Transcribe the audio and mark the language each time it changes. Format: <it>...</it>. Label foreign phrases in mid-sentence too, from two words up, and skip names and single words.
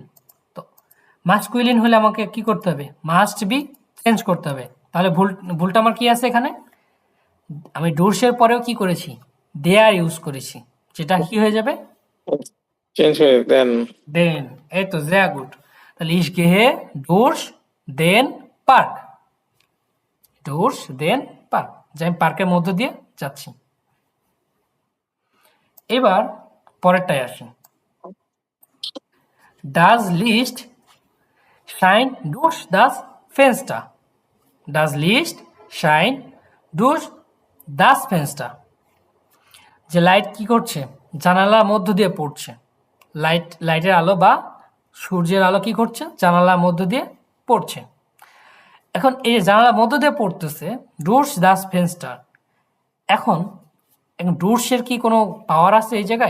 <bn>তো মাস্কুইলিন হলে আমাকে কি করতে হবে?</bn> <en>must be</en> <bn>চেঞ্জ করতে হবে। তাহলে ভুলটা আমার কি আছে এখানে? আমি ডোর্সের পরেও কি করেছি? দেয়ার ইউজ করেছি, যেটা কি হয়ে যাবে? চেঞ্জ হয়ে দেন</bn> <de>দেন।</de> <bn>এই তো</bn> <de>sehr গুড। তাহলে ich gehe durch den Park, durch den Park,</de> <bn>যে আমি পার্কের মধ্য দিয়ে যাচ্ছি। এবার পরেরটায় আসি।</bn> <de>Das Licht scheint durch das Fenster, das Licht scheint durch das Fenster,</de> <bn>যে লাইট কি করছে? জানালার মধ্য দিয়ে পড়ছে। লাইটের আলো বা সূর্যের আলো কি করছে? জানালার মধ্য দিয়ে পড়ছে। এখন এই যে জানালার মধ্য দিয়ে পড়তেছে,</bn> <de>durch das Fenster,</de> <bn>এখন ডোর্সের কি কোনো পাওয়ার আছে এই জায়গায়?</bn>